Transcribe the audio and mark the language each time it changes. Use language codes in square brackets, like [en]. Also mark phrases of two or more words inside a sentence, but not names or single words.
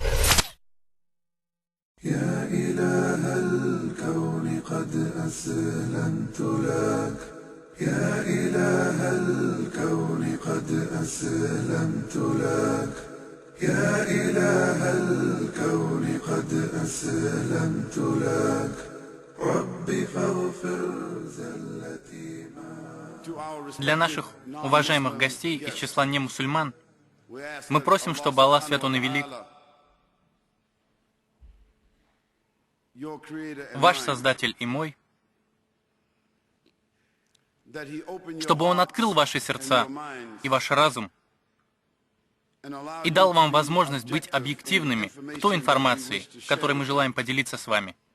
[ar] يا إله الكون قد أسلمت لك، يا إله الكون قد أسلمت لك، يا إله الكون قد أسلمت لك، ربي فاغفر زلتي ما. [ru] Для наших уважаемых гостей из числа немусульман мы просим, чтобы Аллах Свят Он и Велик, ваш Создатель и мой, чтобы Он открыл ваши сердца и ваш разум и дал вам возможность быть объективными к той информации, которой мы желаем поделиться с вами.